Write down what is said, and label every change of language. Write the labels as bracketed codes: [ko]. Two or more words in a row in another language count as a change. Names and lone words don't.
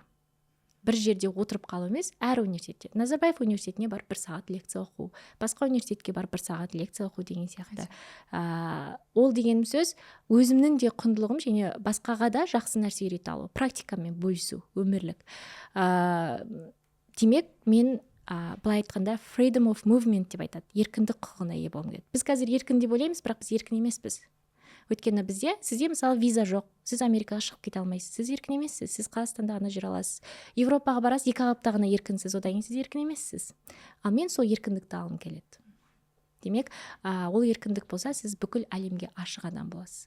[kk] Бір жерде отырып қалу емес, әр университетте. Назарбаев университетіне барып 1 сағат лекция оқу, басқа университетке барып 1 сағат лекция оқу деген сияқты. Ол деген сөз өзімнің де құндылығым және басқаға да жақсы нәрсе үйрете алу, практикамен бөлісу, өмірлік. Демек, мен былай айтқанда [en] freedom of movement [kk] деп айтады, еркіндік құқығына ие болғым келеді. Біз қазір еркін деп ойлаймыз, бірақ біз еркін емеспіз. Өйткені сізде мысалы виза жоқ, сіз Америкаға шығып кете алмайсыз, сіз еркін емессіз, сіз Қазақстанда ғана жүре аласыз. Европаға барасыз, 2 апта ғана еркінсіз, одан кейін сіз еркін емессіз. Ал мен сол еркіндікті алғым келеді. Демек, ол еркіндік болса, сіз бүкіл әлемге ашық адам боласыз.